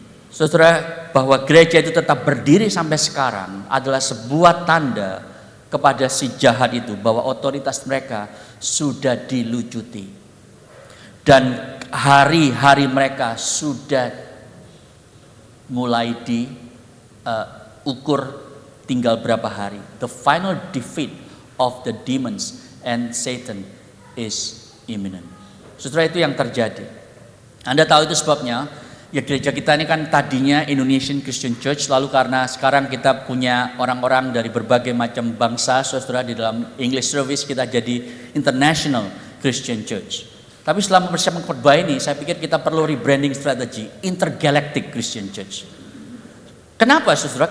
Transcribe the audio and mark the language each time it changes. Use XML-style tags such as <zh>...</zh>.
<id>Saudara, bahwa gereja itu tetap berdiri sampai sekarang adalah sebuah tanda kepada si jahat itu, bahwa otoritas mereka sudah dilucuti. Dan hari-hari mereka sudah mulai diukur, tinggal berapa hari.</id> <en>The final defeat of the demons and Satan is imminent.</en> <id>Saudara, itu yang terjadi. Anda tahu itu sebabnya, ya, gereja kita ini kan tadinya Indonesian Christian Church, lalu karena sekarang kita punya orang-orang dari berbagai macam bangsa, saudara, di dalam English service kita jadi International Christian Church. Tapi setelah mempersiapkan khotbah ini, saya pikir kita perlu rebranding strategi, Intergalactic Christian Church. Kenapa saudara?</id>